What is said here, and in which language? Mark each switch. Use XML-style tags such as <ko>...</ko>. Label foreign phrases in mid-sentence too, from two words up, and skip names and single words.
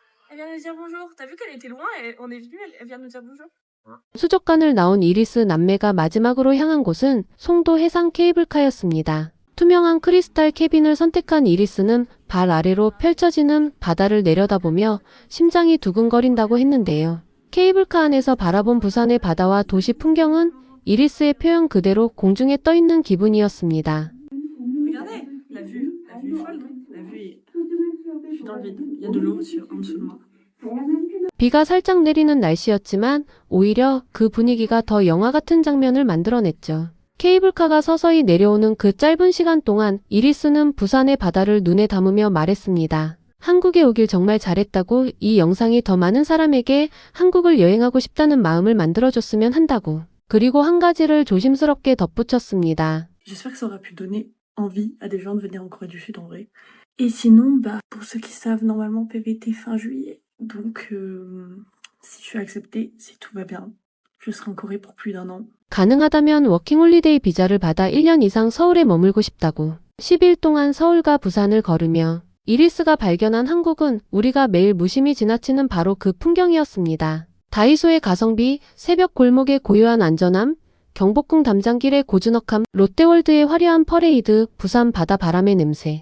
<ko>수족관을 나온 이리스 남매가 마지막으로 향한 곳은 송도 해상 케이블카였습니다. 투명한 크리스탈 캐빈을 선택한 이리스는 발 아래로 펼쳐지는 바다를 내려다보며 심장이 두근거린다고 했는데요. 케이블카 안에서 바라본 부산의 바다와 도시 풍경은 이리스의 표현 그대로 공중에 떠있는 기분이었습니다.</ko> <fr>Regardez, la vue est folle, non? La vue est... Je suis dans le vide. Il y a de l'eau en dessous de moi.</fr> <ko>비가 살짝 내리는 날씨였지만 오히려 그 분위기가 더 영화 같은 장면을 만들어냈죠. 케이블카가 서서히 내려오는 그 짧은 시간 동안 이리스는 부산의 바다를 눈에 담으며 말했습니다. 한국에 오길 정말 잘했다고 이 영상이 더 많은 사람에게 한국을 여행하고 싶다는 마음을 만들어줬으면 한다고. 그리고 한 가지를 조심스럽게 덧붙였습니다.</ko> <fr>J'espère que ça aura pu donner envie à des gens de venir en Corée du Sud en vrai. Et sinon, pour ceux qui savent, normalement PVT fin juillet. Donc, si je suis acceptée, si tout va bien, je serai en Corée pour plus d'1 an.</fr> <ko>가능하다면 워킹홀리데이 비자를 받아 1년 이상 서울에 머물고 싶다고. 10일 동안 서울과 부산을 걸으며 이리스가 발견한 한국은 우리가 매일 무심히 지나치는 바로 그 풍경이었습니다. 다이소의 가성비, 새벽 골목의 고요한 안전함, 경복궁 담장길의 고즈넉함, 롯데월드의 화려한 퍼레이드, 부산 바다 바람의 냄새.</ko>